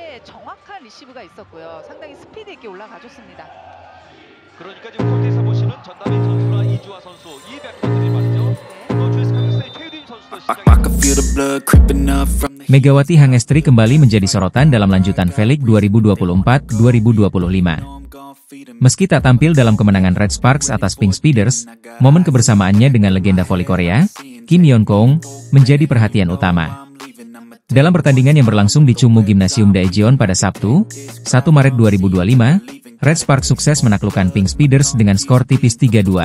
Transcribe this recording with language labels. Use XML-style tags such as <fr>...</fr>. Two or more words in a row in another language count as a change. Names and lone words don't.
<ko>정확한 리시브가 있었고요. 상당히 스피드 있게 올라가줬습니다. 그러니까 지금 코트에서 보시는 전다빈 선수나 이주아 선수 이 백퍼들이 말이죠. 또 주스 카드스의 최유린 선수도 시작합니다.</ko> <id>Megawati Hangestri kembali menjadi sorotan dalam lanjutan V-League 2024-2025. Meski tak tampil dalam kemenangan Red Sparks atas Pink Speeders, momen kebersamaannya dengan legenda voli Korea, Kim Yeon-kong, menjadi perhatian utama. Dalam pertandingan yang berlangsung di Chungmu Gymnasium Daejeon pada Sabtu, 1 Maret 2025, Red Sparks sukses menaklukkan Pink Speeders dengan skor tipis 3-2.</id>